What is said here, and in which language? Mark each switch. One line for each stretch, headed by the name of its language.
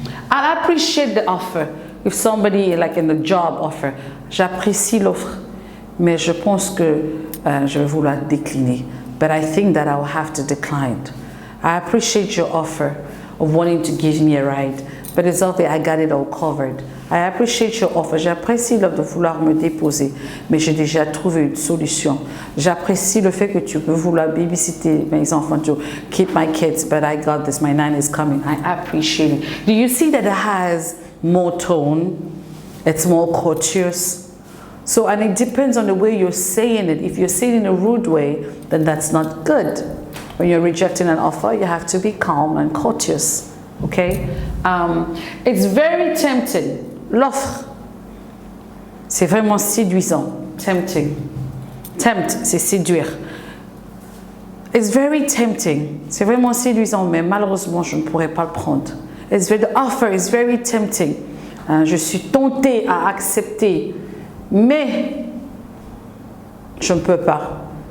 English: I appreciate the offer. If somebody, like in the job offer,
French: j'apprécie l'offre, mais je pense que je vais vouloir décliner.
English: But I think that I will have to decline. I appreciate your offer of wanting to give me a ride, but it's okay, I got it all covered. I appreciate your offer.
French: J'apprécie l'offre de vouloir me déposer, mais j'ai déjà trouvé une solution. J'apprécie le fait que tu veux vouloir babysitter mes enfants,
English: to keep my kids, but I got this, my nanny is coming. I appreciate it. Do you see that it has more tone? It's more courteous. So, and it depends on the way you're saying it. If you're saying it in a rude way, then that's not good. When you're rejecting an offer, you have to be calm and courteous. Okay? It's very tempting.
French: L'offre, c'est vraiment séduisant. Tempting.
English: Tempt,
French: c'est séduire.
English: It's very tempting.
French: C'est vraiment séduisant, mais malheureusement, je ne pourrais pas le prendre.
English: The offer is very tempting.
French: Je suis tentée à accepter, mais je ne peux pas.